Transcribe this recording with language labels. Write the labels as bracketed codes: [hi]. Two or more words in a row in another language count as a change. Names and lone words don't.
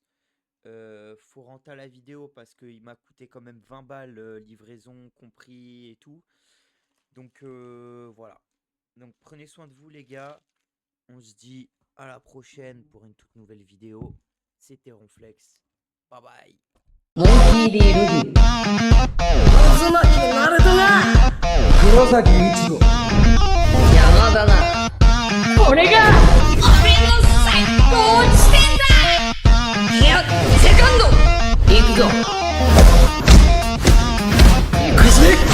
[fr] Faut rentrer à la vidéo parce qu'il m'a coûté quand même 20 balles, livraison compris et tout. Donc voilà. Donc prenez soin de vous les gars. On se dit à la prochaine pour une toute nouvelle vidéo. C'était Ronflex. Bye bye. [ja] CD ルビー渦巻きナルトが黒崎一護山田なこれが俺の最高地点だ。いやセカンド行くぞ行くぜ。